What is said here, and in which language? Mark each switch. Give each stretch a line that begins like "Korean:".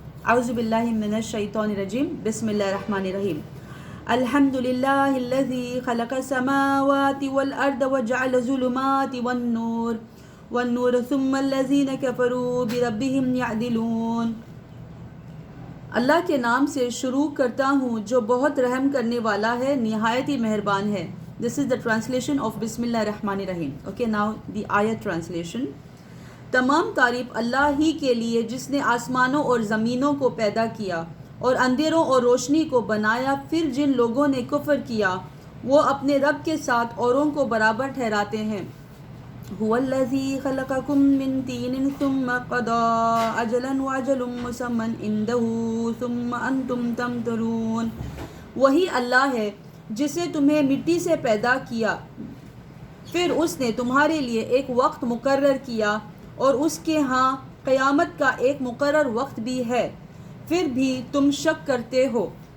Arabic: A'udhu billahi minash shaitani rajim. Bismillahir rahmanir rahim. Alhamdulillahi alladhi khalaqa samawati wal arda wa ja'ala zulumati wan nur وَالنُّورَ ثُمَّ الَّذِينَ كَفَرُوا بِرَبِّهِمْ يَعْدِلُونَ.
Urdu: اللہ کے نام سے شروع کرتا ہوں جو بہت رحم کرنے والا ہے، نہایت ہی مہربان ہے.
English: This is the translation of
Arabic: بسم اللہ الرحمن الرحیم.
English: Okay, now the ayat translation.
Urdu: تمام تعریف اللہ ہی کے لیے جس نے آسمانوں اور زمینوں کو پیدا کیا اور اندھیروں اور روشنی کو بنایا. پھر جن لوگوں نے کفر کیا وہ اپنے رب کے ساتھ اوروں کو برابر ٹھہراتے ہیں.
Arabic: هو الذي خلقكم من طين ثم قضى أجلا وأجل مسمى عنده ثم أنتم تمترون.
Urdu: وہی اللہ ہے جسے تمہیں مٹی سے پیدا کیا، پھر اس نے تمہارے لیے ایک وقت مقرر کیا اور اس کے ہاں قیامت کا ایک مقرر وقت بھی ہے، پھر بھی تم شک کرتے ہو.